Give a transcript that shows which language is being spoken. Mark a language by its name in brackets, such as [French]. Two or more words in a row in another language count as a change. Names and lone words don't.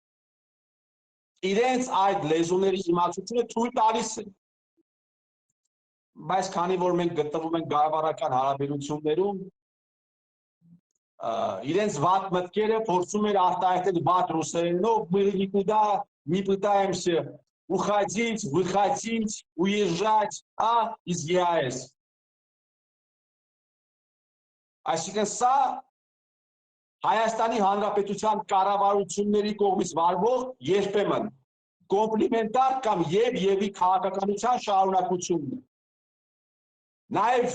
[Armenian] իրենց այդ լեզուների իմացությունը թույլ տալիս է։ Բայց քանի որ մենք գտնվում ենք գաղավարական հարաբերություններում, իրենց վատ մտքերը փորձում էր արտահայտել վատ ռուսերենով, [Russian] мы никуда не пытаемся уходить, выходить, уезжать, из ԵԱԵՍ։ [Armenian] Այսինքն սա Հայաստանի Հանրապետության կառավարությունների կողմից վարվող երբեմն կոմպլիմենտար կամ եւ-եւի քաղաքականության շարունակությունն է։ Նաև